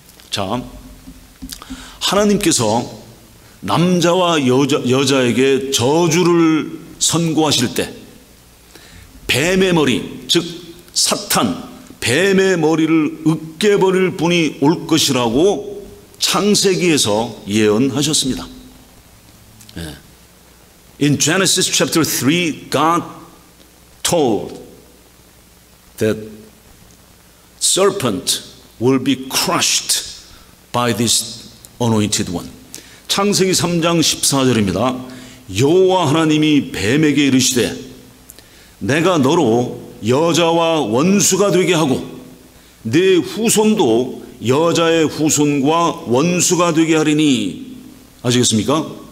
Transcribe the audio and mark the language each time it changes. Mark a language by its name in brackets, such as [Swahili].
[Korean] 자, 하나님께서 남자와 여자에게 저주를 선고하실 때 뱀의 머리, 즉 사탄, 뱀의 머리를 으깨버릴 분이 올 것이라고 창세기에서 예언하셨습니다. [English] In Genesis chapter 3, God told that serpent will be crushed by this anointed one. [Korean] 창세기 3장 14절입니다. 여호와 하나님이 뱀에게 이르시되 내가 너로 여자와 원수가 되게 하고 네 후손도 여자의 후손과 원수가 되게 하리니. 아시겠습니까?